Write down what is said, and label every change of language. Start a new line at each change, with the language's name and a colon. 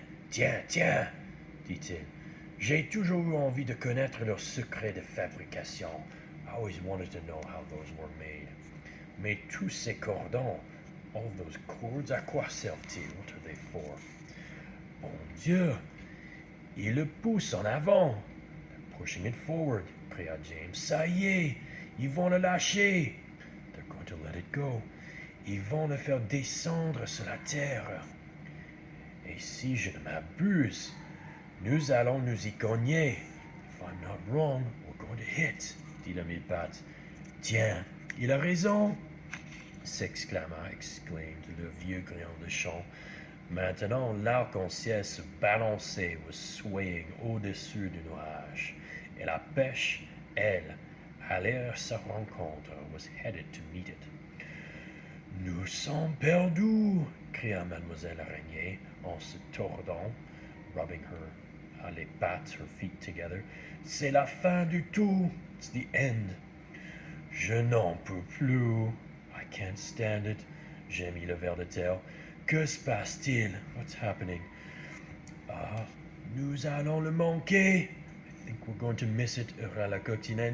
French: Tiens, dit-il. J'ai toujours eu envie de connaître leurs secrets de fabrication.
English: I always wanted to know how those were made.
French: Mais tous ces cordons,
English: all those cords,
French: à quoi servent-ils?
English: What are they for?
French: Bon Dieu, il le pousse en avant.
English: They're pushing it forward,
French: cria James. Ça y est, ils vont le lâcher.
English: They're going to let it go.
French: Ils vont le faire descendre sur la terre. Et si je ne m'abuse, nous allons nous y cogner.
English: If I'm not wrong, we're going to hit,
French: dit le mille-pattes. Tiens, il a raison, exclaimed le vieux grillon de champ. Maintenant, l'arc-en-ciel se balançait,
English: was swaying
French: au-dessus du nuage. Et la pêche, elle, allait à sa rencontre,
English: was headed to meet it.
French: Nous sommes perdus, cria Mademoiselle Araignée en se tordant,
English: rubbing
French: les pattes,
English: her feet together.
French: C'est la fin du tout.
English: It's the end.
French: Je n'en peux plus.
English: I can't stand it.
French: Gémit le ver de terre. Que se passe-t-il?
English: What's happening?
French: Ah, nous allons le manquer.
English: I think we're going to miss it,
French: hurla la coccinelle.